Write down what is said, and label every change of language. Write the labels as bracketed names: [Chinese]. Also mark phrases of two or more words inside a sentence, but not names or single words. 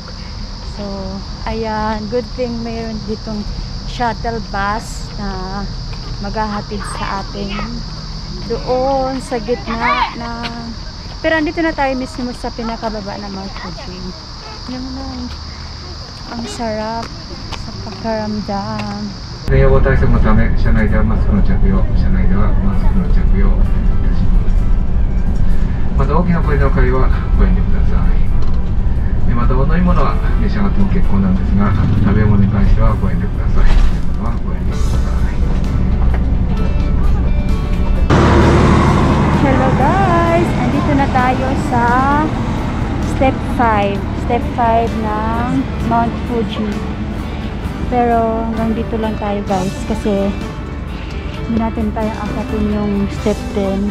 [Filipino] So, ayan, good thing mayroon ditong [English] shuttle bus [Filipino] na maghahatid sa atin doon sa gitna na, pero andito na tayo mismo sa pinakababa ng Mount Fuji. Alam mo lang, ang sarap sa pagkaramdam. [Japanese] 予防対策のため、車内ではマスクの着用、車内ではマスクの着用いたします。また大きな声の会はご遠慮ください。またお飲み物は召し上がっても結構なんですが、食べ物に関してはご遠慮ください。食べ物はご遠慮ください。 [English] Hello guys! [Filipino] Andito na tayo sa Step 5. Step 5 ng Mount Fuji. Pero hanggang dito lang tayo guys kasi hindi natin tayo akatin yung step 10.